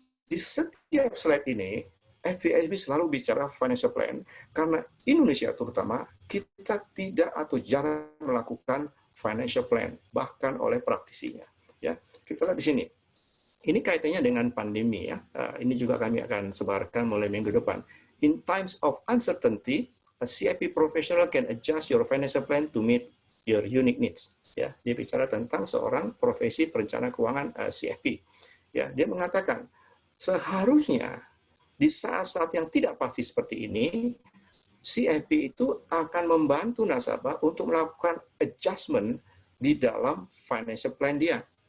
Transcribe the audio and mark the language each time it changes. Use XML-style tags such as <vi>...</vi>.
<id>Di setiap slide ini, FPSB selalu bicara financial plan karena Indonesia terutama kita tidak atau jarang melakukan financial plan bahkan oleh praktisinya. Ya, kita lihat di sini. Ini kaitannya dengan pandemi ya. Ini juga kami akan sebarkan mulai minggu depan.</id> <en>In times of uncertainty, a CIP professional can adjust your financial plan to meet your unique needs.</en> <id>Ya, dia bicara tentang seorang profesi perencana keuangan CFP. Ya, dia mengatakan seharusnya di saat-saat yang tidak pasti seperti ini, CFP itu akan membantu nasabah untuk melakukan adjustment di dalam financial plan dia.</id>